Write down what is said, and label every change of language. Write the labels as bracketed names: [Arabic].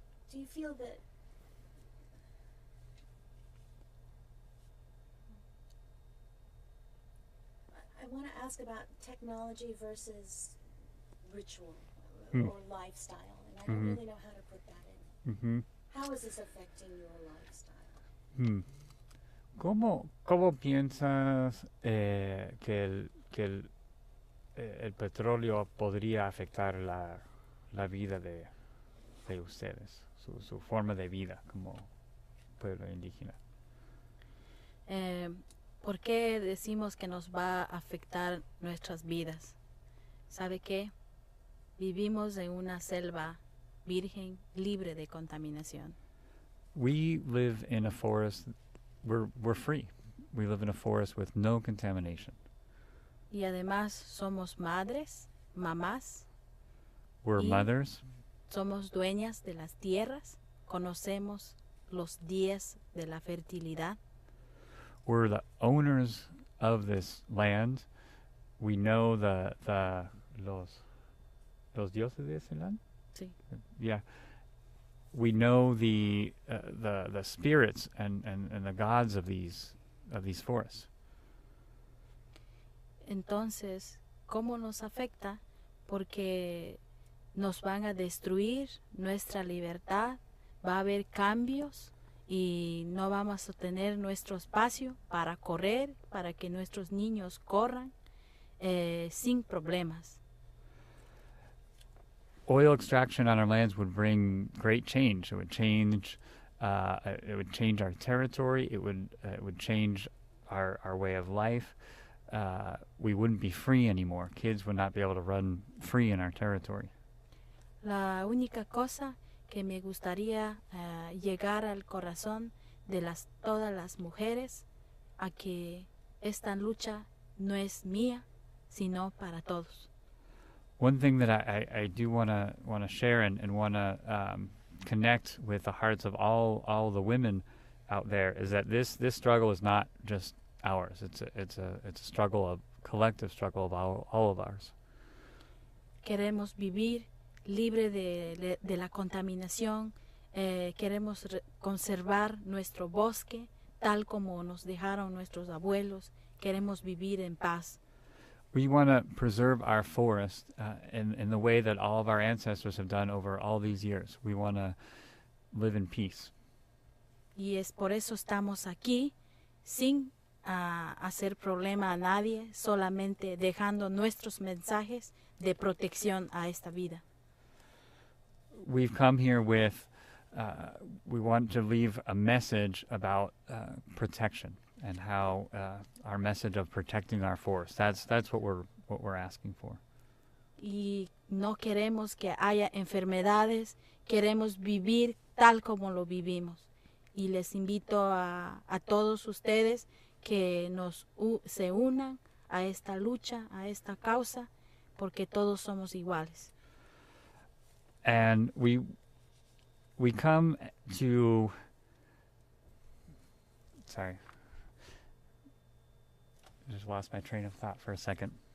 [English] Do you feel that I want to ask about technology versus ritual or lifestyle, and I don't really know how to put that in. Mm-hmm. How is this affecting your lifestyle? [Spanish] ¿Cómo piensas que el petróleo podría afectar la vida de ustedes, su forma de vida como pueblo indígena? ¿Por qué decimos que nos va a afectar nuestras vidas? ¿Sabe qué? Vivimos en una selva virgen, libre de contaminación. [English] We live in a forest. We're free. We live in a forest with no contamination. [Spanish] Y además somos madres, mamás. [English] We're mothers. [Spanish] Somos dueñas de las tierras. Conocemos los días de la fertilidad. [English] We're the owners of this land. We know [Spanish] los dioses de ese land. Sí. [English] Yeah. We know the spirits and the gods of these forests. [Spanish] Entonces, ¿cómo nos afecta? Porque nos van a destruir nuestra libertad, va a haber cambios y no vamos a tener nuestro espacio para correr, para que nuestros niños corran sin problemas. [English] Oil extraction on our lands would bring great change. It would change our territory. It would change our way of life. We wouldn't be free anymore. Kids would not be able to run free in our territory. [Spanish] La única cosa que me gustaría llegar al corazón de todas las mujeres a que esta lucha no es mía, sino para todos. [English] One thing that I do want to share and want to connect with the hearts of all the women out there is that this struggle is not just ours. It's a struggle, a collective struggle of all of ours. [Spanish] Queremos vivir libre de la contaminación, queremos conservar nuestro bosque tal como nos dejaron nuestros abuelos, queremos vivir en paz. [English] We want to preserve our forest in the way that all of our ancestors have done over all these years. We want to live in peace. [Spanish] Y es por eso estamos aquí, sin hacer problema a nadie, solamente dejando nuestros mensajes de protección a esta vida. [English] We've come here with, we want to leave a message about protection and how our message of protecting our forest. That's what we're asking for. [Spanish] Y no queremos que haya enfermedades, queremos vivir tal como lo vivimos. Y les invito a todos ustedes que se unan a esta lucha, a esta causa, porque todos somos iguales. [English] And we come to, sorry, I just lost my train of thought for a second.